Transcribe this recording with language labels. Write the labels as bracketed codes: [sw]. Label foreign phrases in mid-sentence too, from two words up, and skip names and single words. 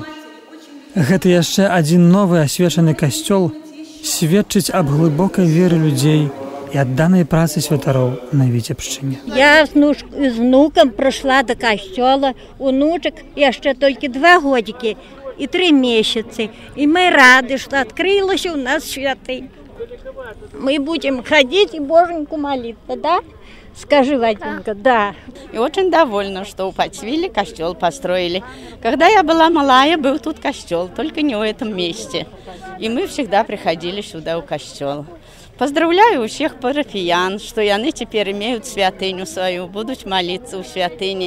[be] Гэты яшчэ адзін новы асвечаны касцёл сведчыць аб глыбокай веры людзей і адданай працы святароў на Віцебшчыне. Я з внукам прыйшла до касцёла, унучак яшчэ толькі 2 годзікі і 3 месяцы. І мы рады, што адкрылася ў нас святынь. [ru] Мы будем ходить и Боженьку молиться, да? Скажи, Вадимка, да. И очень довольна, что у Пацвиле костел построили. Когда я была малая, был тут костел, только не в этом месте. И мы всегда приходили сюда у костела. Поздравляю всех парафиян, что яны теперь имеют святыню свою, будут молиться у святыни.